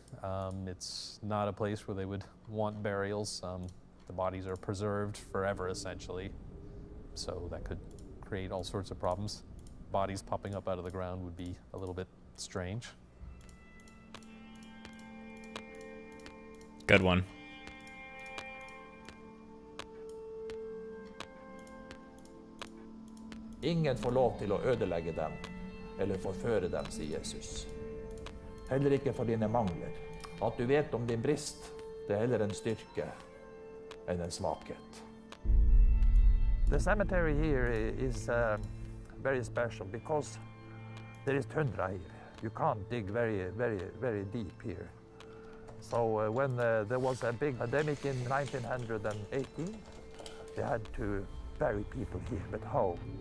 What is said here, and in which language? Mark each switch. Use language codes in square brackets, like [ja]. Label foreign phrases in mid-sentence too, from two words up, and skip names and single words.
[en] It's not a place where they would want burials. The bodies are preserved forever, essentially. So that could create all sorts of problems. Bodies popping up out of the ground would be a little bit strange. Good one. [no] Ingen får lov til å ødelegge dem eller forføre dem, sier Jesus. Heller ikke for dine mangler. At du vet om din brist, det er heller en styrke enn en svakhet. [en] The cemetery here is very special because there is tundra here. You can't dig very deep here. So when there was a big pandemic in 1918, they had to bury people here, but how?